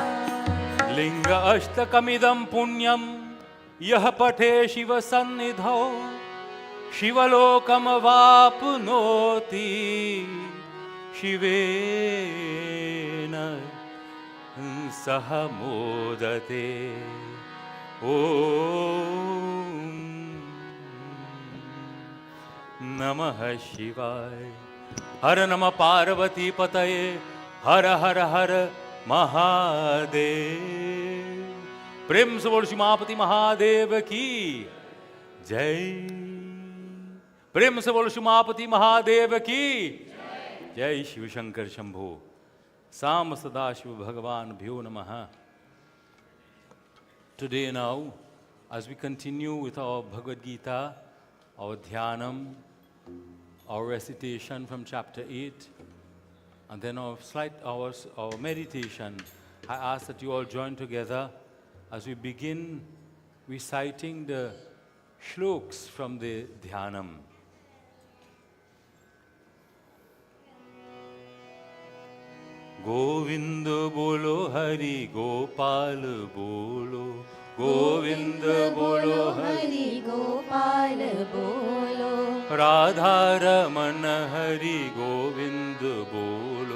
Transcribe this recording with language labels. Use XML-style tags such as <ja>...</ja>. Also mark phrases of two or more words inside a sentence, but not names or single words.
<sa>लिङ्ग अष्टकमिदं पुण्यं यः पठे शिवसन्निधौ शिवलोकमवाप्नोति शिवेन सह मोदते ॐ नमः शिवाय हर नमः पार्वती पतये हर हर हर</sa> <hi>महादेव प्रेम से बोल श्री महापति महादेव की जय। प्रेम से बोलो उमापति महादेव की जय। शिव शंकर शंभो।</hi> <sa>साम सदाशिव भगवान भ्यो नमः।</sa> <en>Today now, as we continue with our Bhagavad Gita, our dhyanam, our recitation from chapter 8, and then our meditation, I ask that you all join together as we begin reciting the shloks from the dhyanam.</en> <hi>गोविंद बोलो हरि गोपाल बोलो, गोविंद बोलो हरि गोपाल बोलो, राधा रमन हरि गोविंद बोलो,</hi>